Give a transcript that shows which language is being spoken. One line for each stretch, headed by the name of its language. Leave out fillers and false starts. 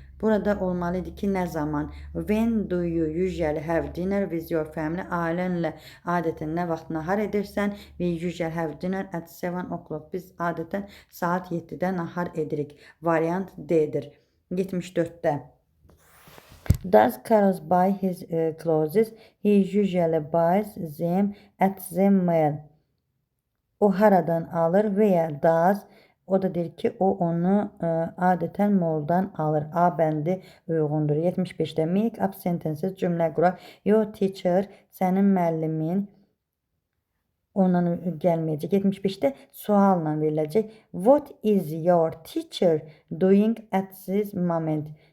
Azerbaijani: Burada olmalıydı ki, nə zaman?
English: When do you usually have dinner with your family?
Azerbaijani: Ailənlə adətən nə vaxt nahar edirsən?
English: We usually have dinner at 7 o'clock.
Azerbaijani: Biz adətən saat 7-də nahar edirik. Variant D-dir.
English: 74-də Does Carlos buy his clothes? He usually buys them at the mall.
Azerbaijani: O haradan alır veya does, o da deyir ki, o onu adətən moldan alır. A bəndi uyğundur. 75-də
English: make up sentences
Azerbaijani: cümlə quraq.
English: Your teacher,
Azerbaijani: sənin müəllimin ondan gəlməyəcək. 75-də sualla veriləcək.
English: What is your teacher doing at this moment?